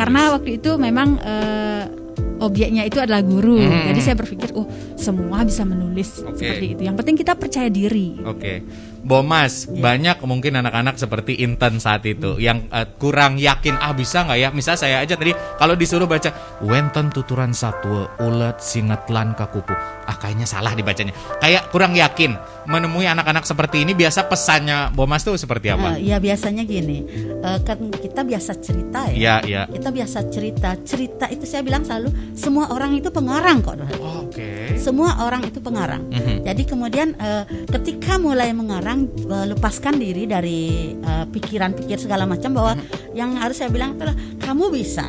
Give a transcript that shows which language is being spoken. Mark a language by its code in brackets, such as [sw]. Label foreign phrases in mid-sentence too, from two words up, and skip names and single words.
[id] Karena waktu itu memang objeknya itu adalah guru. Jadi saya berpikir, semua bisa menulis seperti itu. Yang penting kita percaya diri. Bo Mas, banyak mungkin anak-anak seperti Inten saat itu yang kurang yakin, bisa nggak ya? Misal saya aja tadi kalau disuruh baca [ban] wenten tuturan satwa ulet singetlan kakuku, [id] kayaknya salah dibacanya. Kayak kurang yakin. Menemui anak-anak seperti ini, biasa pesannya Bo Mas tuh seperti apa? Ya biasanya gini, kan kita biasa cerita ya. Kita biasa cerita itu saya bilang selalu semua orang itu pengarang kok. Semua orang itu pengarang. Jadi kemudian ketika mulai mengarang, lepaskan diri dari pikiran-pikir segala macam, bahwa yang harus saya bilang itulah kamu bisa.